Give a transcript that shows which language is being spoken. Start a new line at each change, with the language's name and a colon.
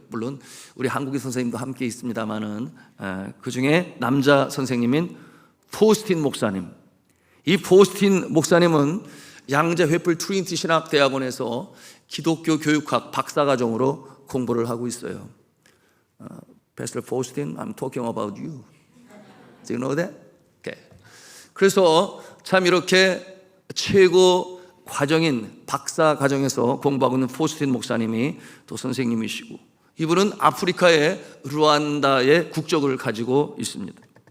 Korean: 물론 우리 한국인 선생님도 함께 있습니다만은 그 중에 남자 선생님인 포스틴 목사님, 이 포스틴 목사님은 양재 횃불 트리니티 신학대학원에서 기독교 교육학 박사과정으로 공부를 하고 있어요.
English: Pastor Faustin, I'm talking about you. Do you know that? Okay.
Korean: 그래서 참 이렇게 최고 과정인 박사 과정에서 공부하고 있는 포스틴 목사님이 또 선생님이시고, 이분은 아프리카의 루안다의 국적을 가지고 있습니다.